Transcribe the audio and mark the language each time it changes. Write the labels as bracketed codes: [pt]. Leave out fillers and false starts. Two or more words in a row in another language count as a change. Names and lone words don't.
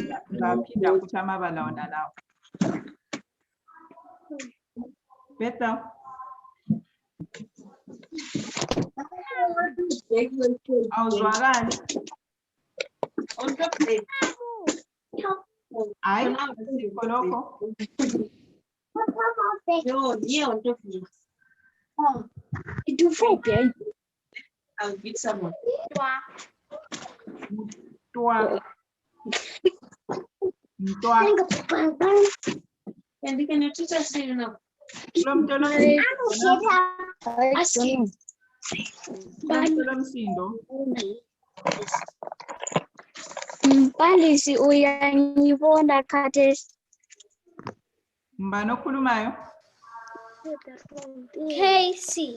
[nd] Ngizaphinda futhi amabala wona lawo. Bethel. Awuzwakali. Hayi, asikho lokho. [en] I'll beat someone. [nd] Mtwa. Mtwa. [en] And can you teach us now? [nd] Msindo. Mbalisi uyangibona khathesi. Mbani okhulumayo? Casey.